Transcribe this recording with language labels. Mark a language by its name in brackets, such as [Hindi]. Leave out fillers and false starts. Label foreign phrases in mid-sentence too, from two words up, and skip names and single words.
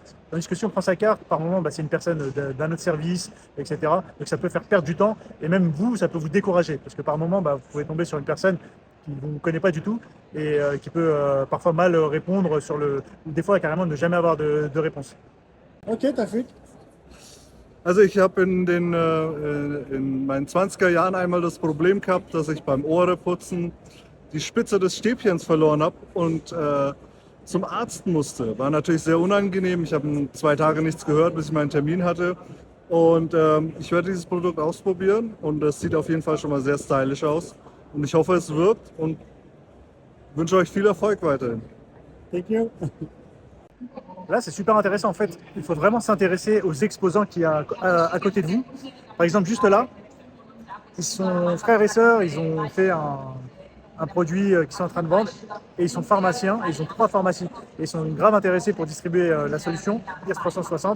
[French] Tandis que si on prend sa carte, par moment, bah, c'est une personne d'un autre service, etc. Donc ça peut faire perdre du temps et même vous, ça peut vous décourager. Parce que par moment, bah, vous pouvez tomber sur une personne qui ne vous connaît pas du tout et qui peut parfois mal répondre ou des fois carrément ne jamais avoir de réponse. Ok, t'as fait. [German] Also ich habe in meinen 20er Jahren einmal das Problem gehabt, dass ich beim Ohreputzen die Spitze des Stäbchens verloren habe und zum Arzt musste. War natürlich sehr unangenehm. Ich habe 2 Tage nichts gehört, bis ich meinen Termin hatte. Und ich werde dieses Produkt ausprobieren und es sieht auf jeden Fall schon mal sehr stylisch aus. Und ich hoffe, es wirkt und wünsche euch viel Erfolg weiterhin. [English] Thank you. [French] Là, c'est super intéressant. En fait, il faut vraiment s'intéresser aux exposants qui sont à côté de vous. Par exemple, juste là, ils sont frères et sœurs, ils ont fait un produit qu'ils sont en train de vendre et ils sont pharmaciens et ils ont 3 pharmacies et ils sont grave intéressés pour distribuer la solution IS 360.